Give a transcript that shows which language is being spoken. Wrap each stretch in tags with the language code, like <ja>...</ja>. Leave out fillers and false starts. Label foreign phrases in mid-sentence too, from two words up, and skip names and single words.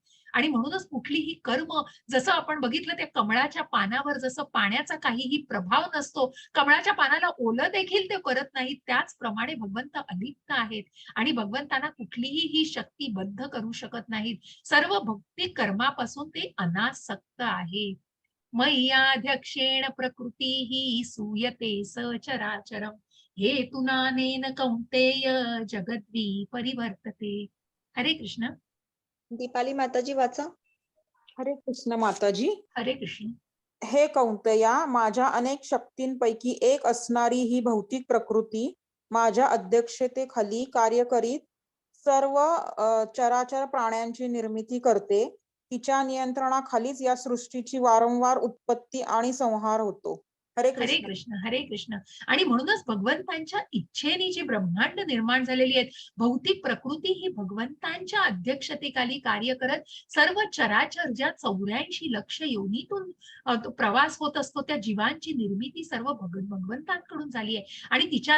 <mr>आणि म्हणूनच कुठलीही कर्म, जसं आपण बघितलं त्या कमळाच्या पानावर जसं पाण्याचा काहीही प्रभाव नसतो, कमळाच्या पानाला ओलं देखील ते करत नाहीत, त्याचप्रमाणे भगवंत अलिप्त आहेत आणि भगवंतांना कुठलीही ही शक्ती बद्ध करू शकत नाहीत. सर्व भक्ती कर्मापासून ते अनासक्त आहे.</mr> <sa>मय्याध्यक्षेण प्रकृती सूयते सचराचरम हेतुनानेन कौंतेय जगद्वी परिवर्तते.</sa> <mr>हरे कृष्ण. दीपाली माताजी वाचा. हरे कृष्ण माताजी. हरे कृष्ण. हे कौंतया, माझ्या अनेक शक्तींपैकी एक असणारी ही भौतिक प्रकृती माझ्या अध्यक्षतेखाली कार्य करीत सर्व चराचर प्राण्यांची निर्मिती करते. तिच्या नियंत्रणाखालीच या सृष्टीची वारंवार उत्पत्ती आणि संहार होतो. हरे हरे कृष्ण. कृष्ण. हरे कृष्ण. आणि म्हणूनच भगवंतांच्या इच्छेने जी ब्रह्मांड निर्माण झालेली आहेत, भौतिक प्रकृती ही भगवंतांच्या अध्यक्षतेखाली कार्य करत सर्व चराचर ज्या 84 लक्ष योनीतून तो प्रवास होत असतो, त्या जीवांची निर्मिती सर्व भगवंतांकडून झाली आहे आणि तिच्या</mr>